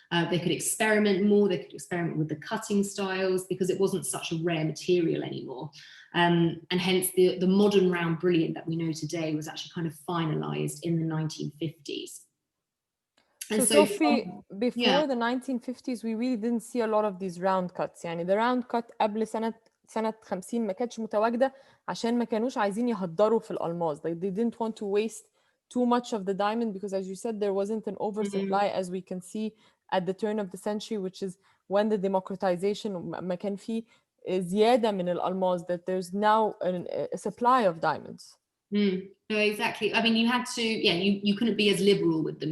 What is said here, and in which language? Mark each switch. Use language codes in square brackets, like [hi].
[en] They could experiment more, they could experiment with the cutting styles because it wasn't such a rare material anymore. And hence the modern round brilliant that we know today was actually kind of finalized in the 1950s. And so Sophie, before the 1950s, we really didn't see a lot of these round cuts. [ar] يعني the round cut قبل سنة 50 ما كانتش متواجدة عشان ما كانوش عايزين يهدروا في الألماس. [en] They didn't want to waste too much of the diamond because, as you said, there wasn't an oversupply as we can see at the turn of the century, which is when the democratization [ar] ما كان في زيادة من الألماس, [en] that there's now a supply of diamonds. No, exactly. I mean, you had to, you couldn't be as liberal with them.